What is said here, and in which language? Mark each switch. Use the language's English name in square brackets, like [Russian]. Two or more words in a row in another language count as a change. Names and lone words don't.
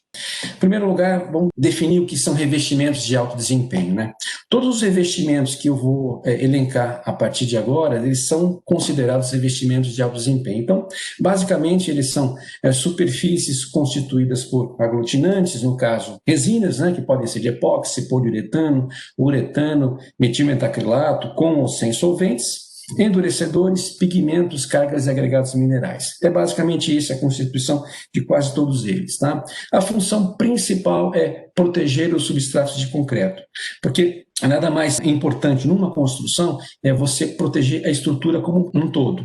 [Portuguese] Em primeiro lugar, vamos definir o que são revestimentos de alto desempenho, né? Todos os revestimentos que eu vou elencar a partir de agora, eles são considerados revestimentos de alto desempenho. Então, basicamente, eles são superfícies constituídas por aglutinantes, no caso, resinas, né, que podem ser de epóxi, poliuretano, uretano, metilmetacrilato, com ou sem solventes, endurecedores, pigmentos, cargas e agregados minerais. É basicamente isso a constituição de quase todos eles. Tá? A função principal é proteger os substratos de concreto, porque nada mais importante numa construção é você proteger a estrutura como um todo.